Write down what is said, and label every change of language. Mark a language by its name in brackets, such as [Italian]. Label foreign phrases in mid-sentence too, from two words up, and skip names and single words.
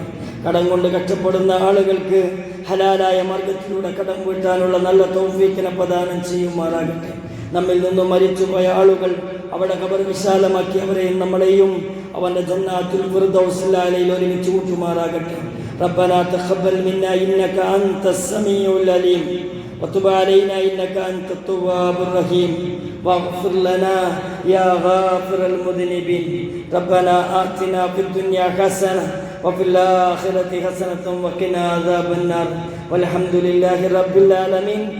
[Malayalam] കടം കൊണ്ട് കഷ്ടപ്പെടുന്ന ആളുകൾക്ക് ഹലാലായ മാർഗത്തിലൂടെ കടം വീട്ടാനുള്ള നല്ല തൗഫീഖിനെ പ്രദാനം ചെയ്യുമാറാകട്ടെ. നമ്മിൽ നിന്നും മരിച്ചുപോയ ആളുകൾ അവിടെ ഖബർ വിശാലമാക്കി അവരെയും നമ്മളെയും അവൻ്റെ ജന്നാത്തുൽ ഫിർദൗസിൽ ആലയിൽ ഒരുമിച്ച് കൂട്ടുമാറാകട്ടെ. [Arabic] ربنا تقبل منا إنك أنت السميع العليم وتب علينا إنك أنت التواب الرحيم واغفر لنا يا غافر المذنبين. ربنا آتنا في الدنيا حسنة وفي الآخرة حسنة وقنا عذاب النار والحمد لله رب العالمين.